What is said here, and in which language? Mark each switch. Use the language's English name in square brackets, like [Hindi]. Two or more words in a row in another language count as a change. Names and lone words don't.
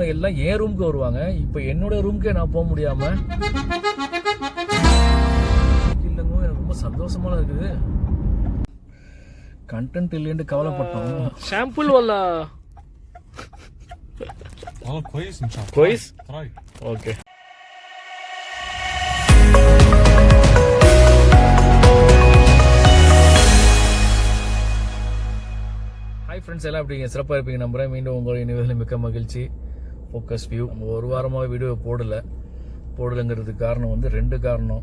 [Tamil] எல்லாம் என் ரூமுக்கு வருவாங்க. இப்போ என்னோட ரூமுக்கே நான் போக முடியாம இல்லைங்க. எனக்கு ரொம்ப சந்தோஷமா இருக்குது. கண்டென்ட் இல்லைன்னு கவலைப்பட்டோம். ஷாம்புல் வல்லா [Arabic] كويس ان شاء الله. كويس طيب اوكي. [Tamil] ஹாய் ஃப்ரெண்ட்ஸ், எல்லாம் எப்படிங்க? சிறப்பாக இருப்பீங்க நம்புகிறேன். மீண்டும் உங்களுடைய நிகழ்ச்சியில் மிக்க மகிழ்ச்சி. ஃபோக்கஸ் வியூ நம்ம ஒரு வாரமாக வீடியோ போடலைங்கிறதுக்கு காரணம் வந்து 2 காரணம்.